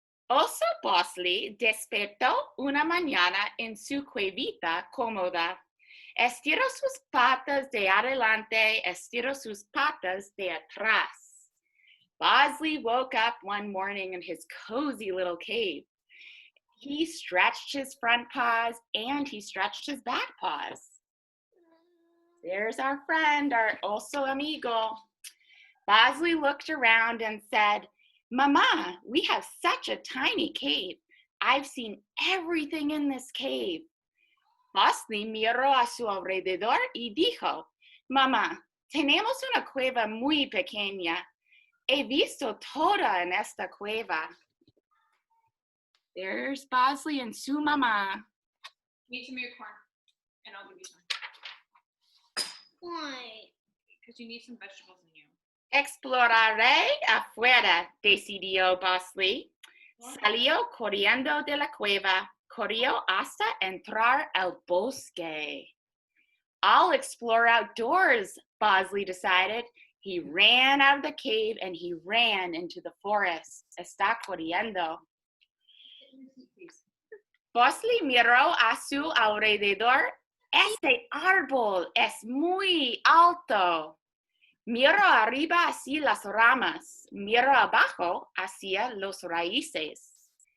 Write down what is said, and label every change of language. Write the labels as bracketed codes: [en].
[es] Oso Bosley despertó una mañana en su cuevita cómoda. Estiró sus patas de adelante, estiró sus patas de atrás. [en] Bosley woke up one morning in his cozy little cave. He stretched his front paws and he stretched his back paws. There's our friend, our [es] oso amigo. [en] Bosley looked around and said, Mama, we have such a tiny cave. I've seen everything in this cave. [es] Bosley miró a su alrededor y dijo, Mamá, tenemos una cueva muy pequeña. He visto toda en esta cueva. [en] There's Bosley and [es] su mamá. [en] Give me your corn, and I'll give you some. Why? Because you need some vegetables in you. [es] Exploraré afuera, decidió Bosley. Salió corriendo de la cueva, corrió hasta entrar al bosque. [en] I'll explore outdoors, Bosley decided. He ran out of the cave and he ran into the forest. [es] Está corriendo. Bosley miró a su alrededor. Este árbol es muy alto. Miro arriba hacia las ramas, miro abajo hacia los raíces.